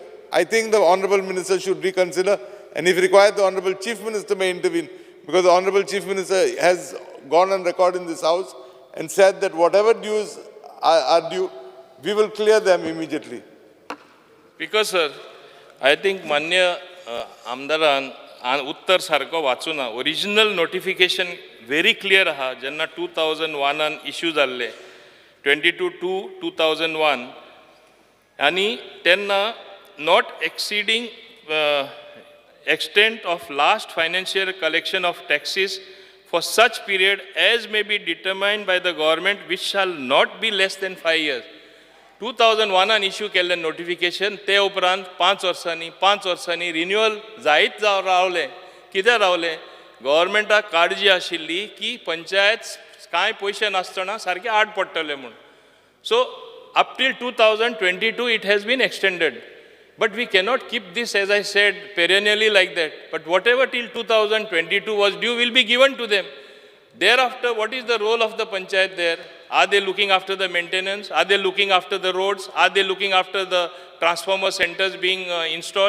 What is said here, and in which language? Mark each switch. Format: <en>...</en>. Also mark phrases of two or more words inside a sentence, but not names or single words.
<en>I think the Honorable Minister should reconsider, and if required, the Honorable Chief Minister may intervene, because the Honorable Chief Minister has gone on record in this House and said that whatever dues are due, we will clear them immediately. Because sir, I think</en> <kok>मान्य आमदारान उत्तर सारको वाचूना.</kok> <en>original notification very clear</en> <kok>आहा जेन्ना 2001 इश्यू जाल्ले 22/2/2001 आनी तेन्ना</kok> <en>not exceeding extent of last financial collection of taxes for such period as may be determined by the government, which shall not be less than 5 years.</en> <kok>2001 इश्यू केल्ले नोटिफिकेशन ते उपरांत 5 वर्सांनी रिन्युअल जायत रावलें. कित्याक रावलें? गव्हर्मेंटाक काळजी आशिल्ली की पंचायत कांय पयशे नासतना सारके आड पडटले म्हूण.</kok> <en>सो up till 2022 it has been extended. But we cannot keep this, as I said, perennially like that. But whatever till 2022 was due will be given to them. Thereafter, what is the role of the panchayat there? Are they looking after the maintenance? Are they looking after the roads? Are they looking after the transformer centers being installed?</en>